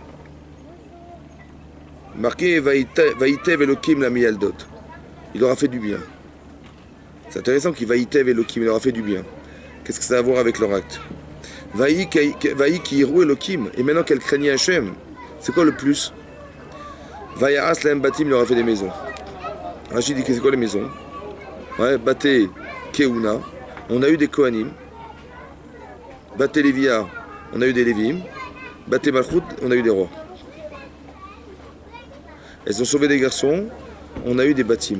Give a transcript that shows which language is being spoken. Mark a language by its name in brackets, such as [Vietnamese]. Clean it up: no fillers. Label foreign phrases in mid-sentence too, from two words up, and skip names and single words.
[French] Marqué, [Hebrew] וייטב אלהים למילדת. [French] Il leur a fait du bien. C'est intéressant qu'il [Hebrew] וייטב אלהים, [French] il leur a fait du bien. Qu'est-ce que ça a à voir avec leur acte? [Hebrew] ויהי כי יראו אלהים, [French] et maintenant qu'elle craignait Hachem, c'est quoi le plus? [Hebrew] ויעש להם בתים, [French] il leur a fait des maisons. Rachid dit que c'est quoi les maisons? Ouais, [Hebrew] בתי כהונה, [French] on a eu des Kohanim. [Hebrew] בתי לויה, [French] on a eu des Lévim. [Hebrew] בתי מלכות, [French] on a eu des rois. Elles ont sauvé des garçons, on a eu des bâtiments.